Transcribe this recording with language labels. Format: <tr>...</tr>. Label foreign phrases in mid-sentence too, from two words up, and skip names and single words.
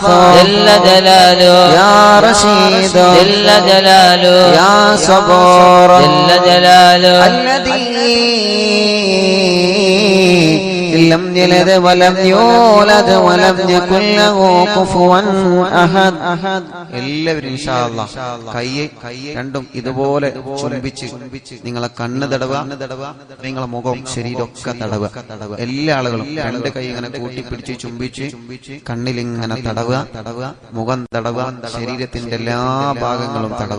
<ar>جل جلاله يا رشيد جل جلاله يا صبور جل جلاله الذي لم يلد ولم يولد ولم يكن له كفوا أحد</ar> <ml>എല്ലാവരും</ml> <ar>إن شاء الله</ar> <ml>കൈ രണ്ടും ഇതുപോലെ ചുംബിച്ച് നിങ്ങളെ കണ്ണ് തടവുക, നിങ്ങളെ മുഖം ശരീരമൊക്കെ തടവുക. എല്ലാ ആളുകളും രണ്ട് കൈ ഇങ്ങനെ കൂട്ടിപ്പിടിച്ച് ചുംബിച്ച് കണ്ണിലിങ്ങനെ തടവുക, മുഖം തടവുക, ശരീരത്തിന്റെ എല്ലാ ഭാഗങ്ങളും തടവുക.</ml>